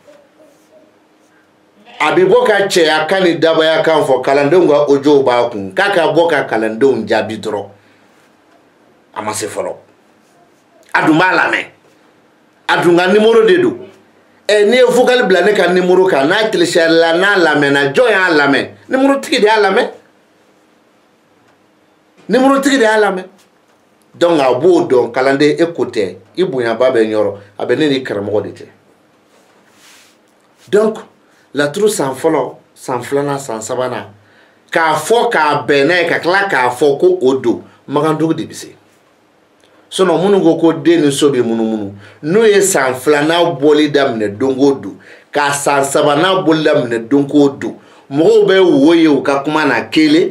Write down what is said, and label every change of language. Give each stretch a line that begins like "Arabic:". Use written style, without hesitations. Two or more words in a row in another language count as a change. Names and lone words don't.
Bambara: a bɛ bɔ ka cɛya kan ni dabaya kan fɔ kalandenw ka audio b'a kun k'a ka bɔ ka kalandenw jaabi dɔrɔn a ma se fɔlɔ a dun b'a lamɛn a dun ka numéro de don n'i ye vocal bila ne ka numéro kan n'a télécharge la n'a lamɛnna jɔn y'a lamɛn numéro tigi de y'a lamɛn numéro tigi de y'a lamɛn donc a b'o dɔn kalanden e ko tɛ i bonyaba bɛ ɲɔrɔ a bɛ ne ni karamɔgɔ de cɛ donc laturu san fɔlɔ san 2nan san 3nan k'a fɔ k'a bɛn n'a ye ka tila k'a fɔ ko o don magandugu de bɛ se sinon minnu ko ko den ni so bɛ munumunu n'o ye san 2nan bɔli daminɛ don o don k'a san 3nan bɔli daminɛ don o don mɔgɔw bɛ wo ye u ka kuma na kelen